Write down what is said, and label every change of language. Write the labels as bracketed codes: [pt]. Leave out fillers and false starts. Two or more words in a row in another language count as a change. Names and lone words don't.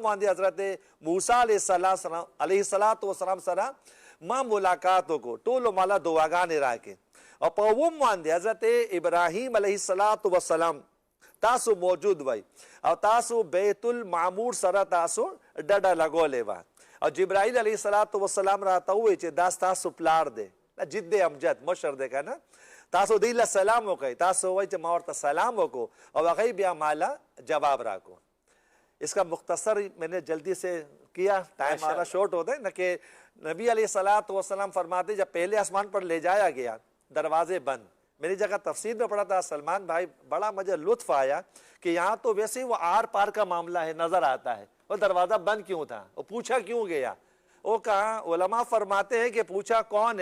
[ps] باندې حضرت موسی [ar] علیہ السلام [ps] سره ما ملاقات وکړو، ټولو مالا دعاګانې راکړې، او په اووم باندې حضرت ابراهیم [ar] علیہ السلام [ps] تاسو موجود وای او تاسو بیت المعمور سره تاسو ډډه لګولې وه، او جبرائیل [ar] علیه السلام [ps] راته ووایي چې دا ستاسو پلار دی، جد امجد مشر دی که نه، تاسو دی له سلام وکئ، تاسو وایي چې ما ورته سلام وکړو او هغوی بیا مالا جواب راکو۔ [ur] اس کا مختصر میں نے جلدی سے کیا، ٹائم ہمارا شارٹ ہوتا ہے نا، کہ نبی [ar] علیہ السلام [ur] فرماتے جب پہلے آسمان پر لے جایا گیا دروازے بند، میری جگہ تفسیر میں پڑھا تھا سلمان بھائی، بڑا مجھے لطف آیا کہ یہاں تو ویسے ہی وہ آر پار کا معاملہ ہے، نظر آتا ہے، وہ دروازہ بند کیوں تھا، وہ پوچھا کیوں گیا، وہ کہا علماء فرماتے ہیں کہ پوچھا کون ہے؟